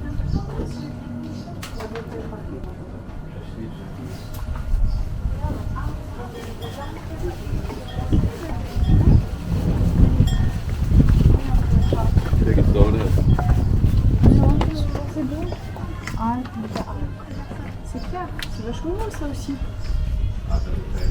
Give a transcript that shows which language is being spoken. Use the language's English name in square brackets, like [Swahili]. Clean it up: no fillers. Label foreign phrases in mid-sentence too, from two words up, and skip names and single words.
[Polish] Jaki to dobry jest. [French] C'est clair, c'est vachement bon ça aussi. [Polish] A to tutaj.